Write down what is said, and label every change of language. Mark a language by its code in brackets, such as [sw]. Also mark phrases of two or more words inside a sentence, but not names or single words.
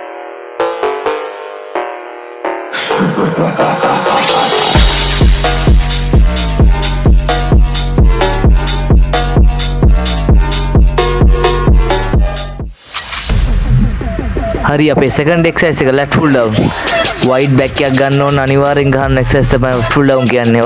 [si] හරි අපේ [en] second exercise එක left pull down. wide back [si] එකක් ගන්න ඕන අනිවාර්යෙන් ගන්න exercise තමයි [en] pull down [si] කියන්නේ.